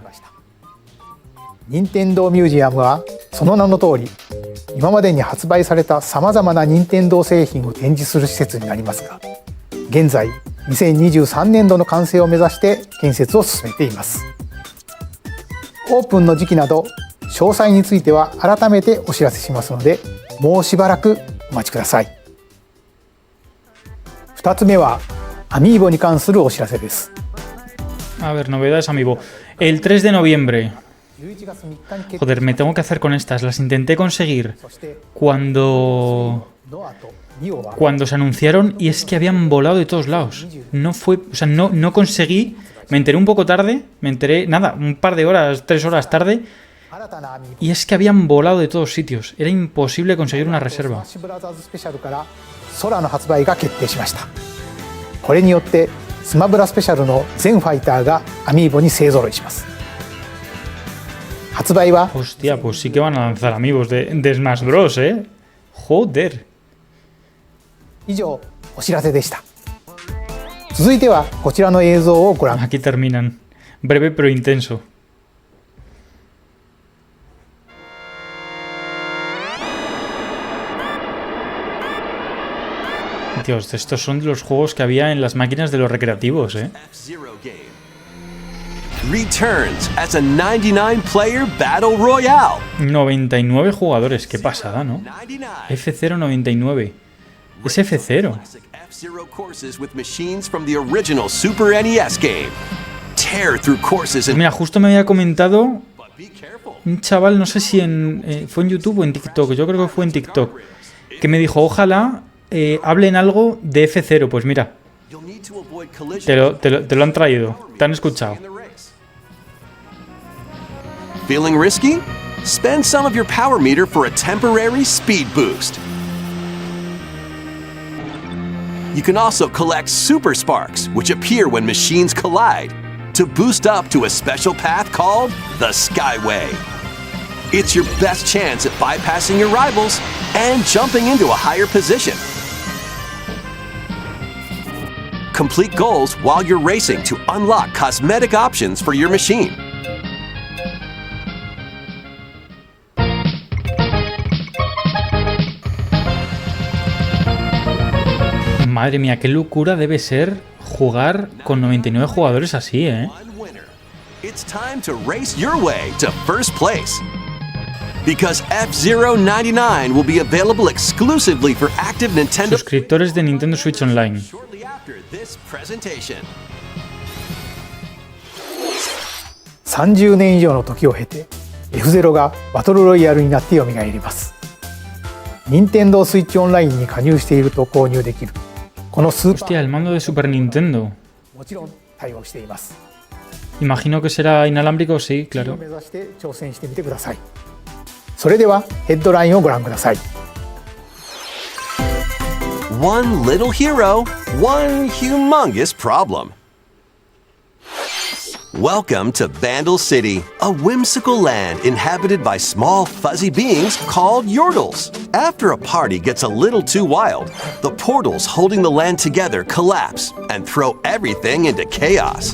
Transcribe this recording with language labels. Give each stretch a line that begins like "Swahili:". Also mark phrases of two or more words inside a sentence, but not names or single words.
Japanese: 任天堂ミュージアムはその名の通り、今までに発売されたさまざまな任天堂製品を展示する施設になりますが、現在2023年度の完成を目指して建設を進めています。オープンの時期など詳細については改めてお知らせしますので、もうしばらくお待ちください。2つ目はアミーボに関するお知らせです。
Spanish: A ver, novedades Amiibo. El 3 de noviembre. Joder, me tengo que hacer con estas. Las intenté conseguir cuando se anunciaron y es que habían volado de todos lados. No fue, o sea, no conseguí. Me enteré un poco tarde. Me enteré, nada, un par de horas, 3 horas tarde. Y es que habían volado de todos sitios. Era imposible conseguir una reserva.
Japanese: 空の発売が決定しました。これによってスマブラスペシャルの全ファイターがアミーボに勢ぞろいします。発売は
Spanish: Hostia, pues sí que van a lanzar amigos de Smash Bros, ¿eh? Joder.
Japanese: 以上お知らせでした。続いてはこちらの映像をご覧。
Spanish: Aquí terminan. Breve pero intenso. Dios, estos son los juegos que había en las máquinas de los recreativos, ¿eh?
English: Returns as a 99-player Battle Royale.
Spanish: 99 jugadores, qué pasada, ¿no? F099. Es F0.
English: F-Zero courses with machines from the original Super NES game. Tear through courses and...
Spanish: Mira, justo me había comentado un chaval, no sé si fue en YouTube o en TikTok, yo creo que fue en TikTok, que me dijo, ojalá hablen algo de F0. Pues mira, te lo han traído, te han escuchado.
English: Feeling risky? Spend some of your power meter for a temporary speed boost. You can also collect super sparks, which appear when machines collide, to boost up to a special path called the Skyway. It's your best chance at bypassing your rivals and jumping into a higher position. Complete goals while you're racing to unlock cosmetic options for your machine.
Spanish: Madre mía, qué locura debe ser jugar con 99 jugadores así, ¿eh?
English: It's time to race your way to first place. Because F-Zero 99 will be available exclusively for active Nintendo
Spanish: suscriptores de Nintendo Switch Online.
English: Shortly after this presentation.
Japanese: 30 年以上の時を経て F-Zero がバトルロイヤルになって蘇ります。任天堂スイッチオンラインに加入していると購入できるこのスーパー
Spanish: Hostia, el mando de Super Nintendo.
Japanese: もちろん対応しています。
Spanish: Imagino que será inalámbrico, sí,
Japanese: 目
Spanish: claro.
Japanese: 指して挑戦してみてください。それではヘッドラインをご覧ください。
English: One little hero, one humongous problem. Welcome to Bandle City, a whimsical land inhabited by small fuzzy beings called Yordles. After a party gets a little too wild, the portals holding the land together collapse and throw everything into chaos.